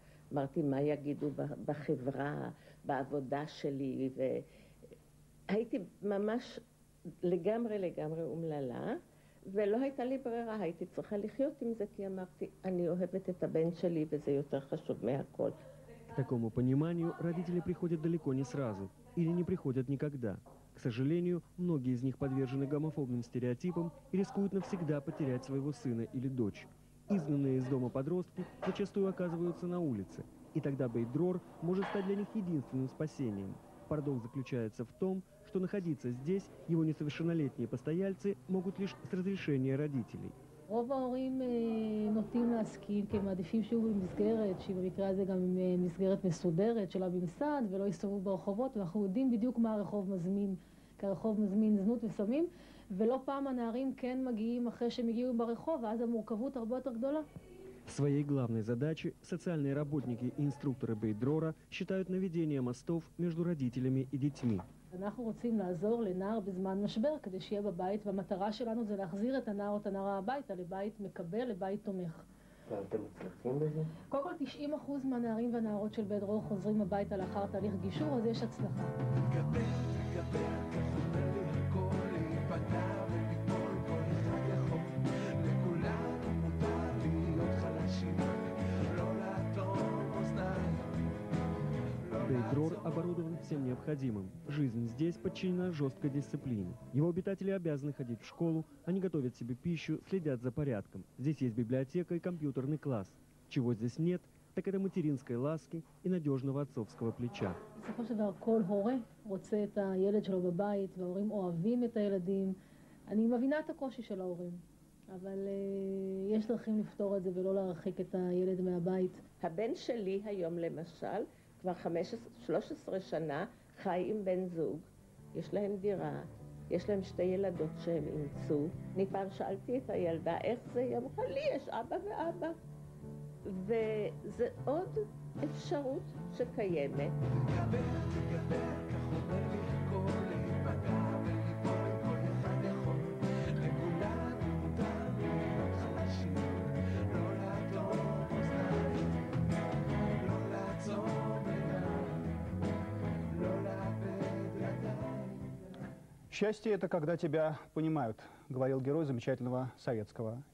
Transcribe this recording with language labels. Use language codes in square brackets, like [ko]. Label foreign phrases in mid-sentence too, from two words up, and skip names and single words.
[he] אמרתי, מה יגידו בחברה, בעבודה שלי, והייתי ממש לגמרי אומללה, ולא הייתה לי ברירה, הייתי צריכה לחיות עם זה, כי אמרתי, אני אוהבת את הבן שלי, וזה יותר חשוב מהכל. [ru] К такому пониманию родители приходят далеко не сразу или не приходят никогда. К сожалению, многие из них подвержены гомофобным стереотипам и рискуют навсегда потерять своего сына или дочь. Изгнанные из дома подростки зачастую оказываются на улице, и тогда бейт-дрор может стать для них единственным спасением. Парадокс заключается в том, что находиться здесь его несовершеннолетние постояльцы могут лишь с разрешения родителей. [he] רוב ההורים נוטים להסכים, כי הם מעדיפים שיהיו במסגרת, שהיא במקרה הזה גם מסגרת מסודרת של הממסד, ולא יסתובבו ברחובות, ואנחנו יודעים בדיוק מה הרחוב מזמין, כי הרחוב מזמין זנות וסמים, ולא פעם הנערים כן מגיעים אחרי שהם הגיעו ברחוב, ואז המורכבות הרבה יותר גדולה. [ru] Своей главной задачей социальные работники и инструкторы бейт-дрора считают наведение mostов между родителями и детьми. [he] אנחנו רוצים לעזור לנער בזמן משבר כדי שיהיה בבית, והמטרה שלנו זה להחזיר את הנער או את הנערה הביתה, לבית מקבל, לבית תומך. ואתם מצליחים בזה? קודם כל 90% מהנערים והנערות של בית-дрор חוזרים הביתה לאחר תהליך גישור, אז יש הצלחה. [ru] Бейт-дрор оборудован всем необходимым. Жизнь здесь подчинена жесткой дисциплине. Его обитатели обязаны ходить в школу, они готовят себе пищу, следят за порядком. Здесь есть библиотека и компьютерный класс. Чего здесь нет, так это материнской ласки и надежного отцовского плеча. [he] בסופו של דבר כל הורה רוצה את הילד שלו בבית, וההורים אוהבים את הילדים. אני מבינה את הקושי של ההורים, אבל יש דרכים לפתור את זה ולא להרחיק את הילד מהבית. הבן שלי היום למשל, כבר 13 שנה חי עם בן זוג, יש להם דירה, יש להם 2 ילדות שהם אימצו. אני פעם שאלתי את הילדה איך זה, היא אמרה לי יש אבא ואבא, וזה עוד אפשרות שקיימת. [ru] «Счастье – это когда тебя понимают», – говорил герой замечательного советского фильма.